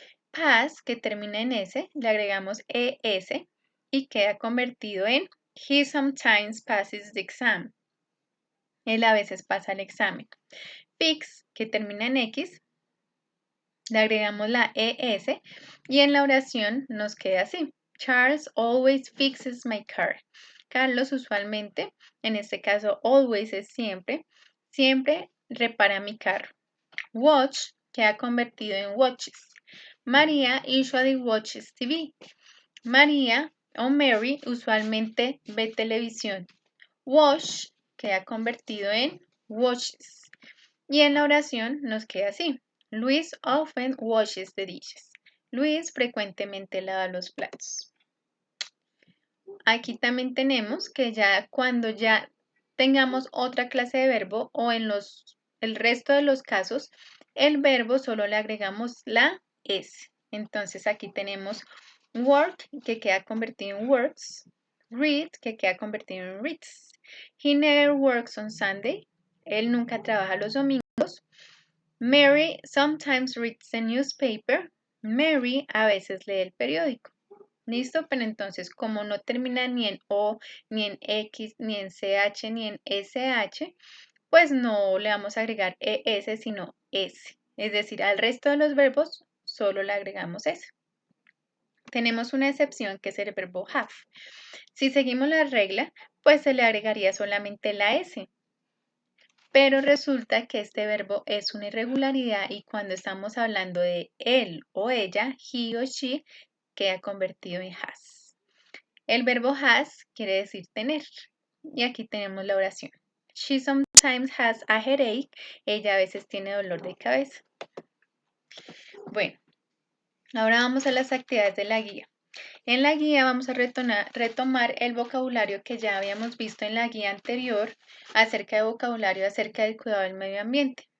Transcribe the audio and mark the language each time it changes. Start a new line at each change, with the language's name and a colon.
Spanish: Pass, que termina en S, le agregamos ES y queda convertido en
English: he sometimes passes the exam.
Spanish: Él a veces pasa el examen. Fix, que termina en X, le agregamos la ES y en la oración nos queda así.
English: Charles always fixes my car.
Spanish: Carlos usualmente, en este caso always es siempre, siempre repara mi carro. Watch queda convertido en watches.
English: María usually watches TV.
Spanish: María o Mary usualmente ve televisión. Wash queda convertido en watches. Y en la oración nos queda así.
English: Luis often washes the dishes.
Spanish: Luis frecuentemente lava los platos. Aquí también tenemos que ya cuando ya tengamos otra clase de verbo o en el resto de los casos, el verbo solo le agregamos la S. Entonces aquí tenemos work, que queda convertido en works, read, que queda convertido en reads.
English: He never works on Sunday.
Spanish: Él nunca trabaja los domingos.
English: Mary sometimes reads the newspaper.
Spanish: Mary a veces lee el periódico. ¿Listo? Pero entonces, como no termina ni en O, ni en X, ni en CH, ni en SH, pues no le vamos a agregar ES, sino S. Es decir, al resto de los verbos solo le agregamos S. Tenemos una excepción que es el verbo have. Si seguimos la regla, pues se le agregaría solamente la S. Pero resulta que este verbo es una irregularidad y cuando estamos hablando de él o ella, he o she, queda convertido en has. El verbo has quiere decir tener. Y aquí tenemos la oración.
English: She sometimes has a headache.
Spanish: Ella a veces tiene dolor de cabeza. Bueno, ahora vamos a las actividades de la guía. En la guía vamos a retomar el vocabulario que ya habíamos visto en la guía anterior acerca de vocabulario acerca del cuidado del medio ambiente.